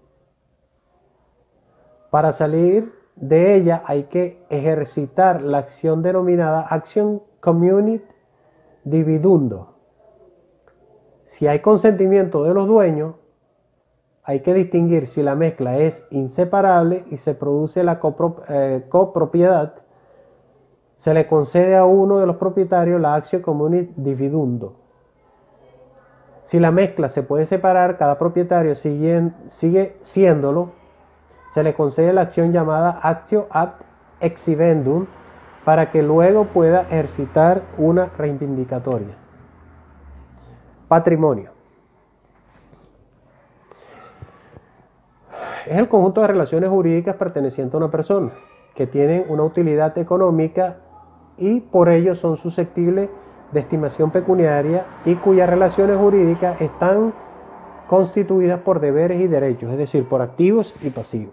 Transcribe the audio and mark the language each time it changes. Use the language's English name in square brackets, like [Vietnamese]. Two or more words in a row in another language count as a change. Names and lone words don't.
[Spanish] Para salir de ella hay que ejercitar la acción denominada acción [Latin] communit dividundo. [Spanish] Si hay consentimiento de los dueños, hay que distinguir si la mezcla es inseparable y se produce la copropiedad. Se le concede a uno de los propietarios la [Latin] actio communit dividundo. [Spanish] Si la mezcla se puede separar, cada propietario sigue siéndolo, se le concede la acción llamada [Latin] actio ad exhibendum [Spanish] para que luego pueda ejercitar una reivindicatoria. Patrimonio. Es el conjunto de relaciones jurídicas pertenecientes a una persona que tienen una utilidad económica y por ello son susceptibles de estimación pecuniaria y cuyas relaciones jurídicas están constituidas por deberes y derechos, es decir, por activos y pasivos.